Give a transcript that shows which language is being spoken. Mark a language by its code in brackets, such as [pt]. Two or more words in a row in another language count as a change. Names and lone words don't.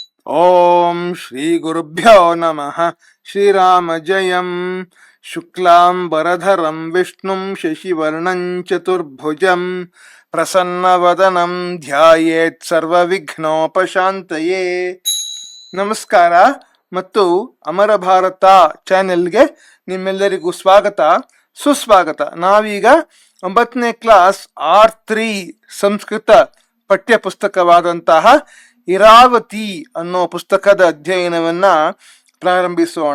[sa] ಓಂ ಶ್ರೀ ಗುರುಭ್ಯೋ ನಮಃ. ಶ್ರೀರಾಮ ಜಯಂ. ಶುಕ್ಲಾಂಬರಧರಂ ವಿಷ್ಣುಂ ಶಶಿವರ್ಣಂ ಚತುರ್ಭುಜಂ ಪ್ರಸನ್ನವದನಂ ಧ್ಯಾಯೇತ್ ಸರ್ವವಿಘ್ನೋಪಶಾಂತಯೇ. [kn] ನಮಸ್ಕಾರ ಮತ್ತು ಅಮರ ಭಾರತ ಚಾನೆಲ್ಗೆ ನಿಮ್ಮೆಲ್ಲರಿಗೂ ಸ್ವಾಗತ ಸುಸ್ವಾಗತ. ನಾವೀಗ 9ನೇ ಕ್ಲಾಸ್ R3 ಸಂಸ್ಕೃತ ಪಠ್ಯ ಪುಸ್ತಕವಾದಂತಹ ಇರಾವತಿ ಅನ್ನೋ ಪುಸ್ತಕದ ಅಧ್ಯಯನವನ್ನ ಪ್ರಾರಂಭಿಸೋಣ.